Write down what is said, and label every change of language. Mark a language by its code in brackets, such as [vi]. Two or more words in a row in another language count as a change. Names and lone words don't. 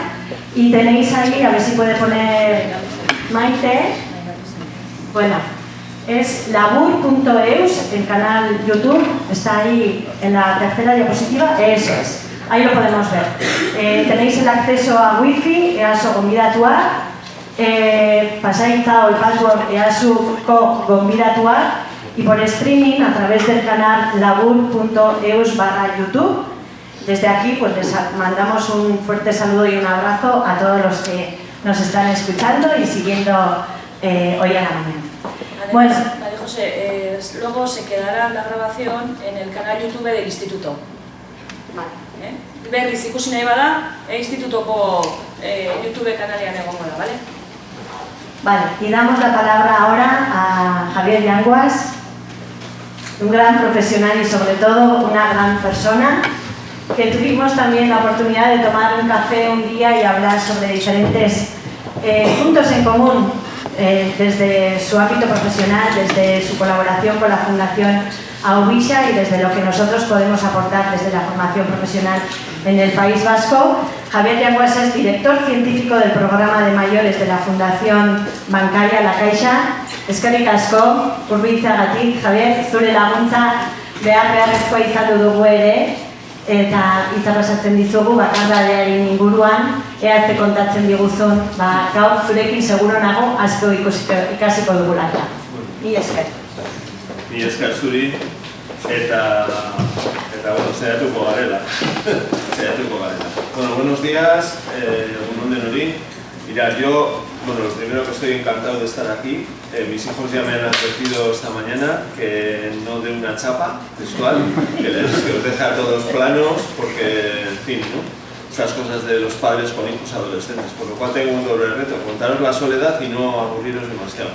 [es] Y tenéis ahí, a ver si puede poner Maite, bueno, es labur.eus, el canal YouTube, está ahí en la tercera diapositiva, eso es, ahí lo podemos ver. Tenéis el acceso a wifi, EASO gonbidatuak, pasáis el password EASUko gonbidatuak, y por streaming a través del canal labur.eus/YouTube. Desde aquí pues les mandamos un fuerte saludo y un abrazo a todos los que nos están escuchando y siguiendo hoy a la mañana. Bueno, María José, luego se quedará la grabación en el canal YouTube del Instituto. vale. [eu] Berriz ikusi nahi bada, Institutoko YouTube kanalean egongo da, [es] ¿vale? Vale, y damos la palabra ahora a Javier Yanguas, un gran profesional y sobre todo una gran persona, que tuvimos también la oportunidad de tomar un café un día y hablar sobre diferentes puntos en común desde su ámbito profesional, desde su colaboración con la Fundación Auvisha y desde lo que nosotros podemos aportar desde la formación profesional en el País Vasco. Javier Yanguas es director científico del programa de mayores de la Fundación Bancaria La Caixa. [eu] Eskerrik asko, hurbiltzeagatik, Javier, zure laguntza beharrezkoa izango dugu ere, eta hitza pasatzen dizugu bakardadearen inguruan, ea ze kontatzen diguzun, gaur zurekin seguro nago asko ikasiko dugula. Mila esker. Ni esker zuri, eta bueno, saiatuko garela. [es] Bueno, buenos días, [eu] egun on denoi. [es] Mirad, yo, bueno, lo primero que estoy encantado de estar aquí. Mis hijos ya me han advertido esta mañana que no dé una chapa textual, que os deje a todos planos, porque, en fin, ¿no? Estas cosas de los padres con hijos adolescentes, por lo cual tengo un doble reto, contaros la soledad y no aburriros demasiado.